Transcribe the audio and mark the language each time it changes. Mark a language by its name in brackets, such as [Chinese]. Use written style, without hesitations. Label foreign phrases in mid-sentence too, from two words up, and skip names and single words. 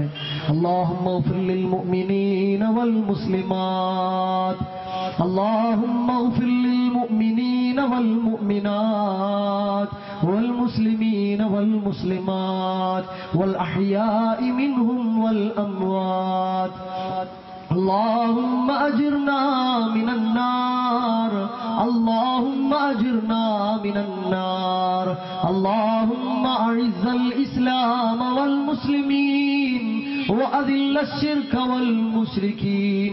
[Arabic] اللهم اغفر للمؤمنين والمسلمات اللهم اغفر للمؤمنين والمؤمنات والمسلمين والمسلمات والأحياء منهم والأموات. اللهم أجرنا من النار، اللهم أجرنا من النار. اللهم أعز الإسلام والمسلمين وأذل الشرك والمشركين.